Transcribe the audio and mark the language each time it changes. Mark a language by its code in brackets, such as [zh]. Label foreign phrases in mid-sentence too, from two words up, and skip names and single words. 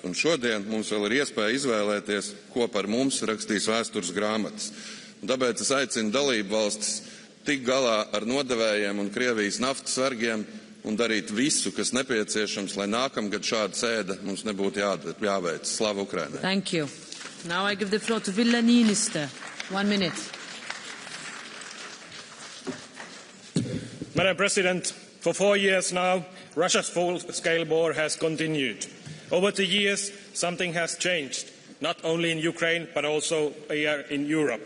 [lv] Un šodien mums vēl ir iespēja izvēlēties, ko par mums rakstīs vēstures grāmatas. Tāpēc es aicinu dalību valstis tikt galā ar nodevējiem un Krievijas naftas vergiem un darīt visu, kas nepieciešams, lai nākamgad šāda sēde mums nebūtu jāveic. [uk] Слава Україні! [en] Thank you. Now I give the floor to Ville Niinistö. 1 minute. Madam President, for 4 years now, Russia's full-scale war has continued. Over the years, something has changed, not only in Ukraine, but also here in Europe.